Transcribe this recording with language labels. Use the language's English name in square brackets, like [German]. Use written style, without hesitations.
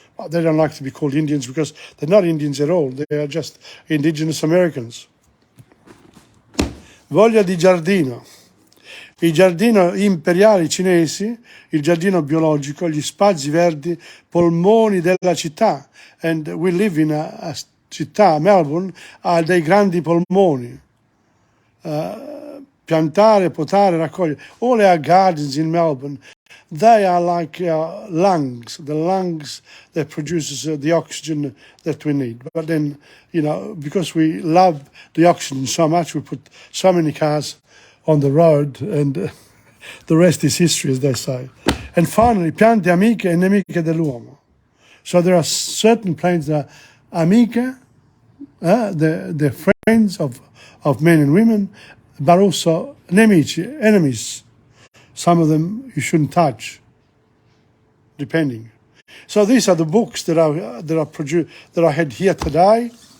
[English] They don't like to be called Indians because they're not Indians at all. They are just indigenous Americans. [Italian] Voglia di giardino. I giardini imperiali cinesi, il giardino biologico, gli spazi verdi, polmoni della città. [English] And we live in a città, Melbourne, [Italian] ha dei grandi polmoni. Piantare, potare, raccogliere. [English] All our gardens in Melbourne, they are like lungs, the lungs that produces the oxygen that we need. But then, because we love the oxygen so much, we put so many cars on the road, and the rest is history, as they say. And finally, [Italian] piante amiche e nemiche dell'uomo. [English] So there are certain plants that are amiche, they're friends of men and women, but also nemici, enemies. Some of them you shouldn't touch, depending. So these are the books that I had here today.